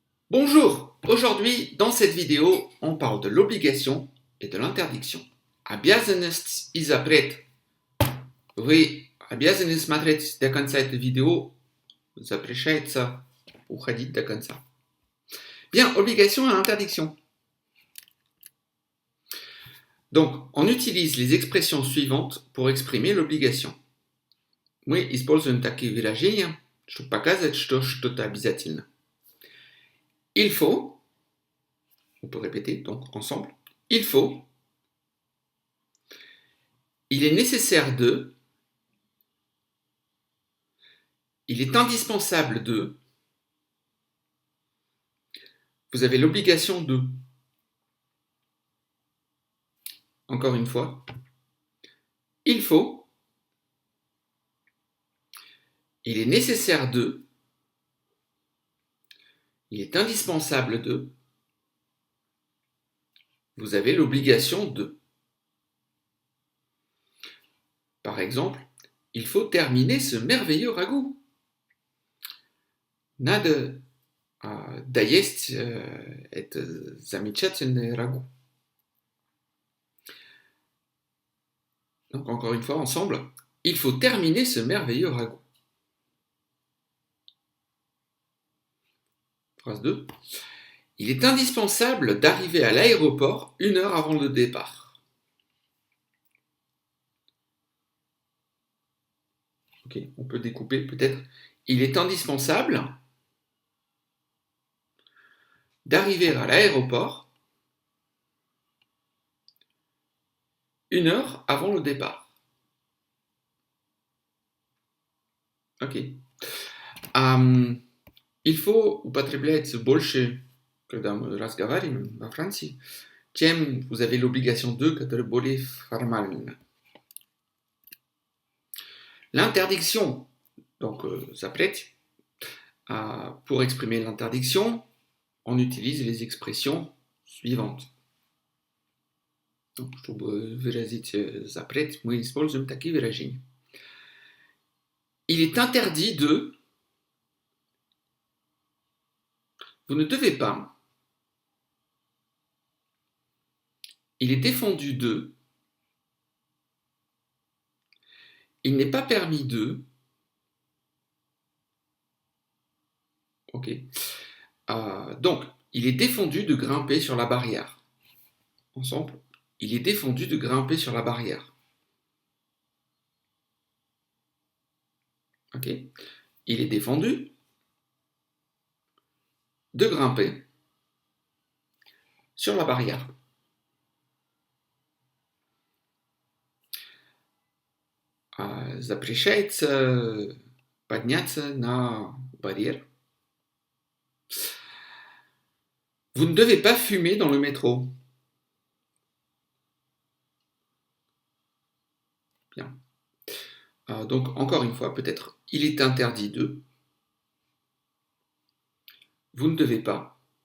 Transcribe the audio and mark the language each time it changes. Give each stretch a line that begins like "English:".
French: Bonjour, aujourd'hui dans cette vidéo on parle de l'obligation et de l'interdiction.
Russian: Обязанность и запрет. Вы обязаны смотреть до конца эту видео, запрещается уходить до конца.
French: Bien, obligation et interdiction. Donc, on utilise les expressions suivantes pour exprimer l'obligation.
Russian: Мы используем такие выражения, чтобы показать, что что-то обязательно.
French: Il faut, on peut répéter donc ensemble, il faut, il est nécessaire de, il est indispensable de, vous avez l'obligation de. Encore une fois, il faut, il est nécessaire de, il est indispensable de, vous avez l'obligation de. Par exemple, il faut terminer ce merveilleux ragoût.
Russian: Надо доесть это замечательное ragoût.
French: Donc encore une fois ensemble, il faut terminer ce merveilleux ragoût. Phrase 2. Il est indispensable d'arriver à l'aéroport 1 heure avant le départ. Ok, on peut découper peut-être. Il est indispensable d'arriver à l'aéroport 1 heure avant le départ. Ok. Il faut
Russian: употребляется больше, когда мы разговариваем во Франции, чем
French: vous avez l'obligation de,
Russian: которая более формальна.
French: L'interdiction, donc запрет, pour exprimer l'interdiction, on utilise les expressions suivantes.
Russian: Donc, чтобы выразить запрет, мы используем такие выражения.
French: Il est interdit de, vous ne devez pas. Il est défendu de, il n'est pas permis de, ok. Donc, il est défendu de grimper sur la barrière. Ensemble, il est défendu de grimper sur la barrière. Ok. Il est défendu de grimper sur la barrière.
Russian: Запрещается подняться на барьер.
French: Vous ne devez pas fumer dans le métro. Bien. Donc, encore une fois, peut-être, il est interdit de. Vous ne devez pas.